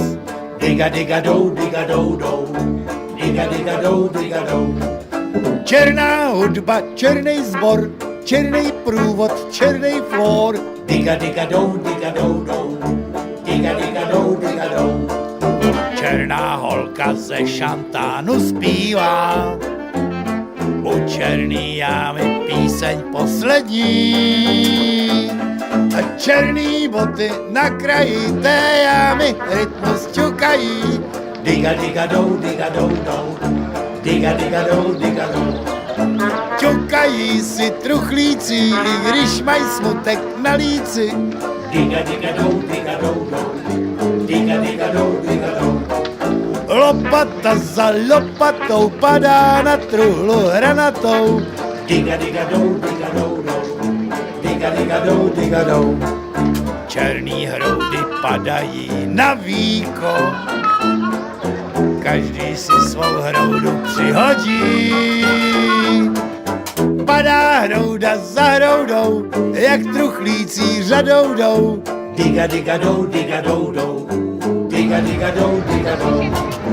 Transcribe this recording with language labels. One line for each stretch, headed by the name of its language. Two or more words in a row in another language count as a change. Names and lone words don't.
Czech: Diga diga dou, diga dou dou, diga diga dou, diga dou. Černá hudba, černý zbor, černý průvod, černý flor. Diga diga dou, diga dou dou, diga diga dou, diga dou. Černá holka ze šantánu zpívá, u černý jámy píseň poslední. A černý boty na kraji té jámy rytmus ťukají. Diga diga dou, diga dou dou, diga diga dou, diga dou. Ťukají si truchlíci, i když mají smutek na líci. Diga diga dou, diga dou dou, diga diga dou, diga dou. Lopata za lopatou padá na truhlu hranatou. Diga diga dou, diga dou dou, diga diga dou, diga dou. Černý hroudy padají na víko, každý si svou hroudu přihodí. Padá hrouda za hroudou, jak truchlící řadou jdou. Diga diga dou, diga dou dou, diga diga dou, diga dou.